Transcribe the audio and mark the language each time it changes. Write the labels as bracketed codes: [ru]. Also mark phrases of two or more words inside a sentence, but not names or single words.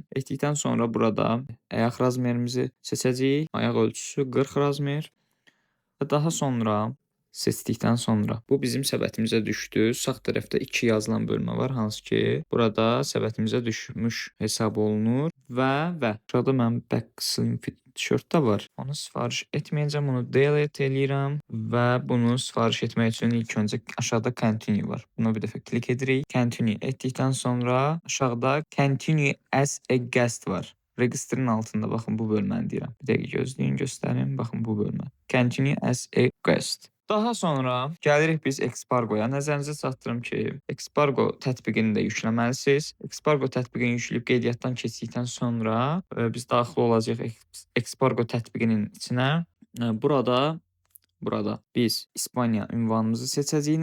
[az] Etdikdən sonra burada ayaq razmerimizi seçəcəyik. Ayaq ölçüsü 40 razmer və daha sonra seçdikdən sonra bu bizim səbətimizə düşdü. Sağ tərəfdə 2 yazılan bölmə var, hansı ki burada səbətimizə düşmüş hesab olunur və aşağıda mənim [en] back slim fit [az] tişört də var. Onu sifariş etməyəcəm, onu delete eləyirəm və bunu sifariş etmək üçün ilk öncə aşağıda continue var. Buna bir dəfə klik edirik. Continue etdikdən sonra aşağıda [en] continue as a guest [az] var. Registrin altında baxın bu bölməni deyirəm. Bir dəqiqə gözləyin, göstərim. Baxın bu bölmə. [en] Continue as a guest. [az] Daha sonra gəlirik biz Expargoya. Nəzərinizə çatdırım ki, Expargo tətbiqini də yükləməlisiniz. Expargo tətbiqini yükləyib qeydiyyatdan keçdikdən sonra biz daxil olacağıq Expargo tətbiqinin içinə. Burada biz İspaniya ünvanımızı seçəcəyik.